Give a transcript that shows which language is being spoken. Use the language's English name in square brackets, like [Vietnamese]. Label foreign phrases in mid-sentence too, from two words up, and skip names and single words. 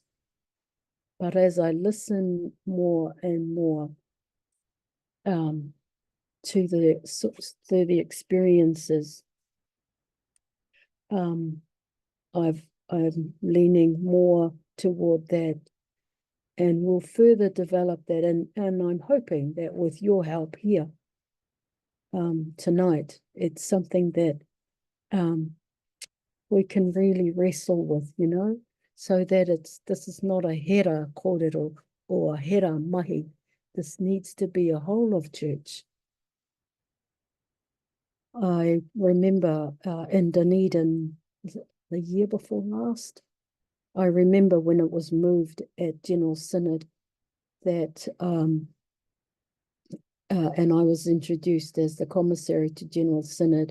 [English] But as I listen more and more to the experiences I'm leaning more toward that, and will further develop that. And I'm hoping that with your help here tonight, it's something that we can really wrestle with, so that this is not a [Māori] hera kōrero [English] or a [Māori] hera mahi. [English] This needs to be a whole of church. I remember in Dunedin, the year before last, I remember when it was moved at General Synod that, and I was introduced as the commissary to General Synod.